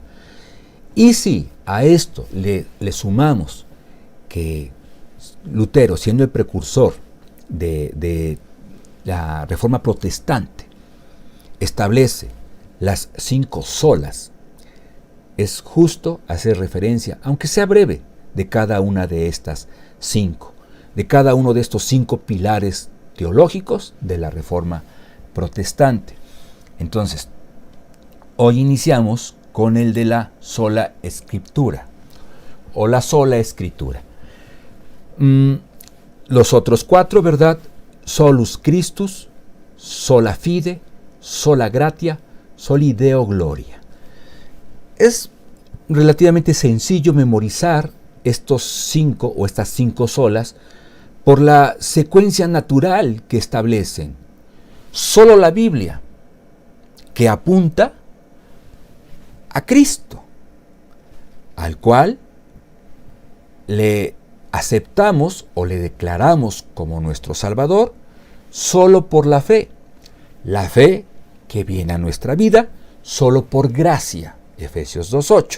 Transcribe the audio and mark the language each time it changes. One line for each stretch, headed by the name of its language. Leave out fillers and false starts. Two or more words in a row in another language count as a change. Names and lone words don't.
Spanish: Y si a esto le sumamos que Lutero, siendo el precursor de la Reforma Protestante, establece las 5 solas, es justo hacer referencia, aunque sea breve, de cada una de estas 5, de cada uno de estos 5 pilares teológicos de la Reforma Protestante. Entonces, hoy iniciamos con el de la sola escritura, o la sola escritura. Los otros 4, ¿verdad?
Latin: Solus Christus, sola fide, sola gratia, soli Deo gloria.
Spanish: Es relativamente sencillo memorizar estos 5 o estas 5 solas por la secuencia natural que establecen. Solo la Biblia, que apunta a Cristo, al cual le aceptamos o le declaramos como nuestro Salvador solo por la fe que viene a nuestra vida solo por gracia, Efesios 2:8.